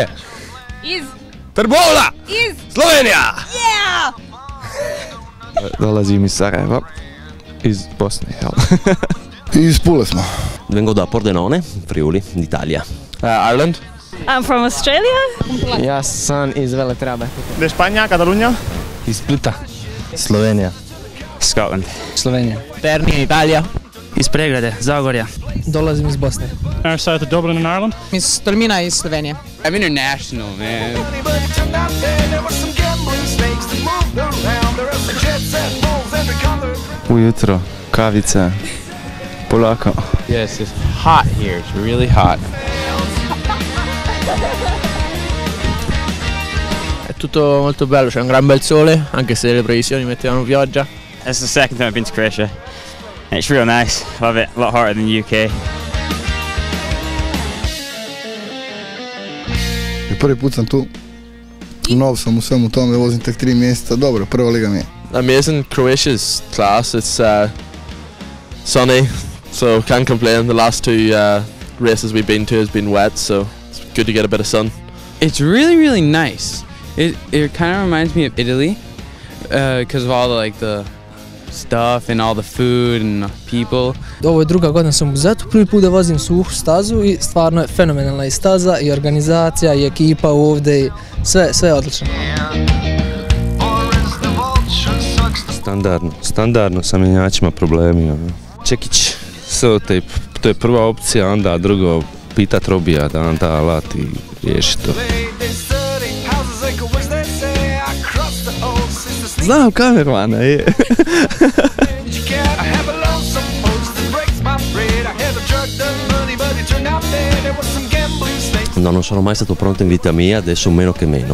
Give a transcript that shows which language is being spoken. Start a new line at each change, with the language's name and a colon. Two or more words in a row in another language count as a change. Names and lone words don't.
Croatian: Iz? Trbovla! Iz? Slovenija!
English: Yeah!
Bosnian: Dolazim iz Sarajeva, iz Bosne, jel?
Croatian: Iz Pule smo.
Italian: Vengo da Pordenone, Friuli, Italia.
English: Ireland. I'm from Australia.
Croatian: Ja sam iz Veletrabe.
Spanish: De Španija, Katalunija.
Croatian: Iz Splita. Slovenija.
English: Scotland.
Croatian: Slovenija. Terni, Italija. Iz Pregrade, Zagorja.
Bosnian: Dolazim iz Bosne.
English: Our south of Dublin in Ireland.
Slovenian: Iz Tolmina iz Slovenije.
English: I'm international, man.
Croatian: Ujutro, kavica, polako.
English: Yes, it's hot here. It's really hot.
Italian: È tutto molto bello, c'è un gran bel sole, anche se le previsioni mettevano pioggia.
English: It's the second time I've been to Croatia. And it's real nice. Love it. A lot hotter than the UK.
Croatian: Prvi put sam tu. Nov sam u svemu tome, vozim tek 3 mjeseca. Dobro, prva liga mi je.
English: Amazing. Croatia's class. It's sunny, so can't complain. The last two races we've been to has been wet, so it's good to get a bit of sun. It's really, really nice. It kind of reminds me of Italy because of all the stuff and all the food and people.
Croatian: Ovo je druga godina sam u Buzetu, prvi put da vozim suhu stazu i stvarno je fenomenalna i staza i organizacija i ekipa ovdje i sve je odlično. Standardno sa mjenjačima problemi. Čekić, selotejp, to je prva opcija, onda drugo pitat Robija da nam da alat i riješi to. Znam kamermana, je.
Italian: No, non sono mai stato pronto in vita mia, adesso meno che meno.